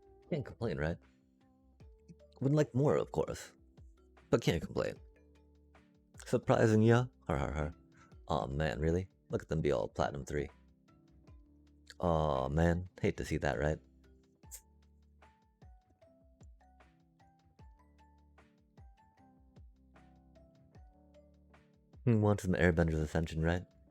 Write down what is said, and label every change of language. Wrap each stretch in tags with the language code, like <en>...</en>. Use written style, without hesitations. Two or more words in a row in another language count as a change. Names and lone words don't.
<en>Can't complain, right? Would like more, of course, but can't complain. Surprising, yeah? Har har har. Aw man, really? Look at them be all Platinum 3. Aw man, hate to see that, right? Want some Airbender's Ascension, right?</en>